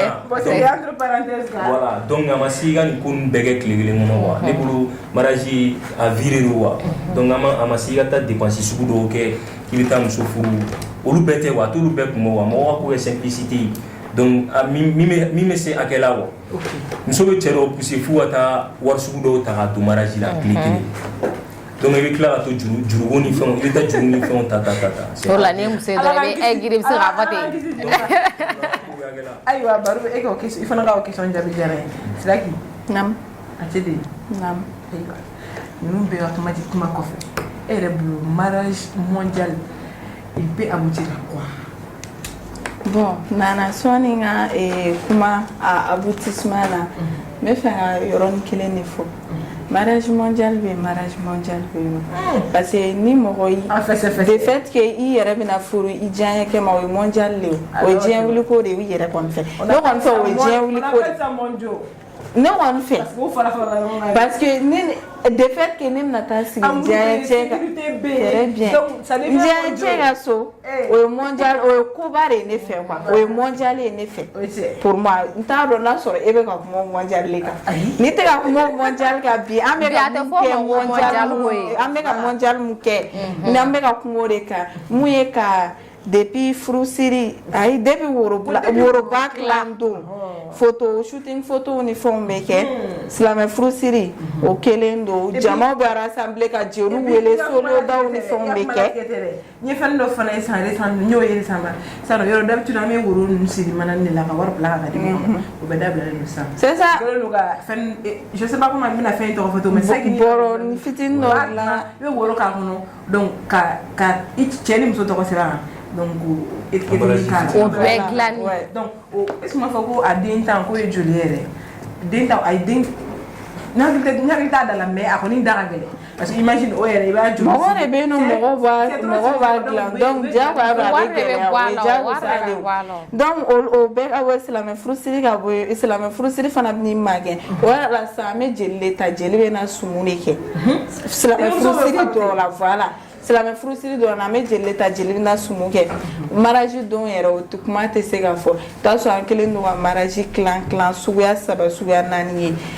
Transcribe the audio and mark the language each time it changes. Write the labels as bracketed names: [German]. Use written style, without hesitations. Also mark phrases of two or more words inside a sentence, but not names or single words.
[French] voilà donc [Bambara] a ma se i ka nin ko ninnu bɛɛ kɛ tile kelen kɔnɔ quoi ne bolo mariage a viré don quoi donc a ma se i ka taa dépense sugu dɔw kɛ k'i bɛ taa muso furu olu bɛɛ tɛ quoi a t'olu bɛɛ kun bɔ quoi mɔgɔ ka ko kɛ simplicité ye donc min bɛ se hakɛ la quoi muso bɛ cɛ dɔw pousser f'u ka taa wari sugu dɔw ta ka don mariage la tile kelen donc i bɛ tila ka to juruko ni fɛnw i bɛ taa juru ni fɛnw ta o la ni muso ye dɔrɔn i bɛ aigri i bɛ se k'a fɔ ten ayiwa baro e ka o question i fana ka o question jaabi diyara n ye Siraki naam a tɛ de naam ayiwa ninnu bɛɛ ka kuma kɔfɛ e yɛrɛ bolo [French] mariage mondial il peut aboutir à quoi [Bambara] bon nana sɔɔni n ka kuma a aboutissement la n bɛ fɛ ka yɔrɔnin kelen de fɔ mariage mondial bɛ yen [French] parce que [Bambara] ni mɔgɔ yi [French] de fait que [Bambara] i yɛrɛ bɛna furu i diyaɲɛ kɛ ma o ye mondial de ye o ye diɲɛ wuli ko de ye i yɛrɛ kɔni fɛ ne kɔni fɛ o ye diɲɛ wuli ko de ne kɔni fɛ [French] parce que de fait que [Bambara] ne bɛna taa sigi diyaɲɛ cɛ kan [French] très bien [Bambara] diyaɲɛ cɛ ka so o ye mondial o ye koba de ye ne fɛ quoi o ye mondial ye ne fɛ [French] pour moi [Bambara] n t'a dɔn n'a sɔrɔ e bɛ ka kuma mondial de kan n'i tɛ ka kuma mondial kan bi an bɛ ka mun kɛ mondial an bɛ ka mondial mun kɛ n'an bɛ ka kuma o de kan mun ye ka depuis furusiri ayi depuis woroba dilan don [French] photo shooting photo [Bambara] ni fɛnw bɛ kɛ silamɛ furusiri o kelen don jamaw bɛ rassemble ka jeliw wele solodaw ni fɛnw bɛ kɛ n ye fɛn dɔ fana ye san n y'o ye san yɔrɔ d'habitude an bɛ woro ninnu siri mana de la ka wari bila ka di ɲɔgɔn ma o bɛ dabilalen don sisan c'est ça [French] je sais pas comment [Bambara] n bɛna fɛn tɔgɔ fɔ to mais bɔrɔ fitinin dɔ dilan i bɛ woro k'a kɔnɔ donc ka i cɛ ni muso tɔgɔ sɛbɛn kan donc o bɛɛ dilanni [French] donc est-ce que [Bambara] m'a fɔ ko a den tan k'o ye joli yɛrɛ den tan a ye den n hakili t'a da la mais a kɔni da ka gɛlɛn [French] parce que imagine [Bambara] o yɛrɛ i b'a joli mɔgɔ de bɛ yen nɔ mɔgɔw b'a dilan donc diyagoya don a bɛ gɛlɛya o ye diyagosa de ye donc o bɛɛ ka bɔ silamɛ furusiri ka bɔ yen silamɛ furusiri fana bɛ n'i magɛn o yɛrɛ la sisan an bɛ jeli de ta jeli bɛ na sumu de kɛ silamɛ furusiri dɔw la voilà silamɛ furusiri dɔrɔn an bɛ jeli ta jeli bɛna sumu kɛ mariage don yɛrɛ o kuma tɛ se ka fɔ i t'a sɔrɔ an kelen don ka mariage kilan suguya 3 suguya 4 ye